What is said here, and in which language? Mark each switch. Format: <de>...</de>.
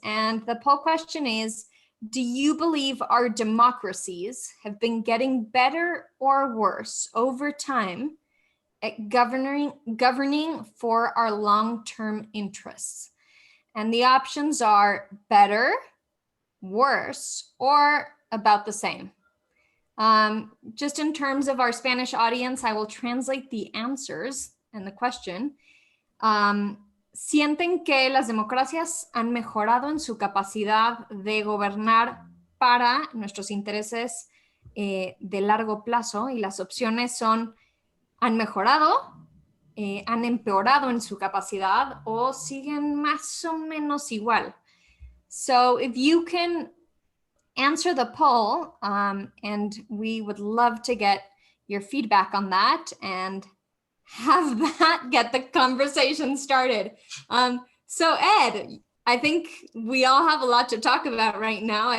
<en>And the poll question is, do you believe our democracies have been getting better or worse over time at governing for our long-term interests? And the options are better, worse, or about the same. Just in terms of our Spanish audience, I will translate the answers and the question.</en> <es>¿Sienten que las democracias han mejorado en su capacidad de gobernar para nuestros intereses de largo plazo? Y las opciones son, ¿han mejorado? ¿Han empeorado en su capacidad? ¿O siguen más o menos igual?</es> <en>So if you can answer the poll, and we would love to get your feedback on that and have that get the conversation started. So Ed, I think we all have a lot to talk about right now.</en>